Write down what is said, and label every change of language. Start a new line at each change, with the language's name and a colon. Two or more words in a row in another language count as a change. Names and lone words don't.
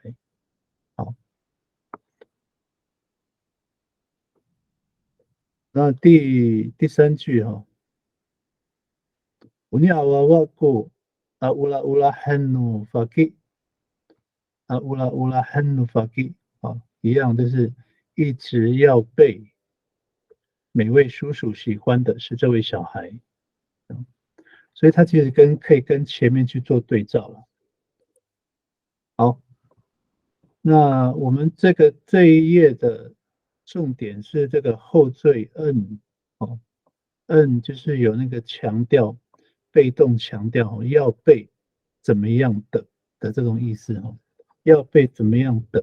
Chinese: 好，那第三句哈 ，
Amis: Uni awawaku ula hannu faki ula hannu faki
Chinese: 啊，一样就是一直要被每位叔叔喜欢的是这位小孩。所以它其实可以跟前面去做对照了。好，那我们这一页的重点是这个后缀 n 哦 ，n 就是有那个强调，被动强调哦，要被怎么样的这种意思哦，要被怎么样的。